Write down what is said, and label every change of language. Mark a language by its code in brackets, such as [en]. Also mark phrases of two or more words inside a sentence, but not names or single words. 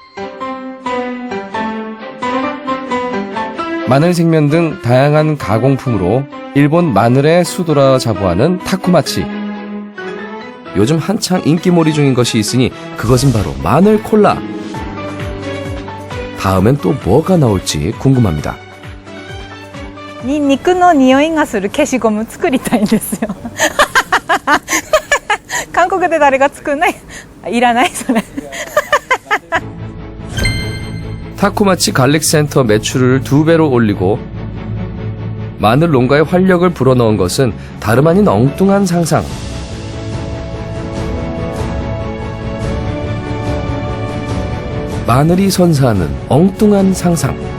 [ko] 마늘 생면 등 다양한 가공품으로 일본 마늘의 수도라 자부하는 타쿠마치. 요즘 한창 인기몰이 중인 것이 있으니 그것은 바로 마늘 콜라. 다음엔 또 뭐가 나올지 궁금합니다. [ja] ニンニクの匂いがする消しゴム作りたいんですよ韓国で誰が作んないいらないそれ [ko] 타코마치 갈릭센터 매출을 2배로 올리고 마늘 농가에 활력을 불어넣은 것은 다름 아닌 엉뚱한 상상. 마늘이 선사하는 엉뚱한 상상.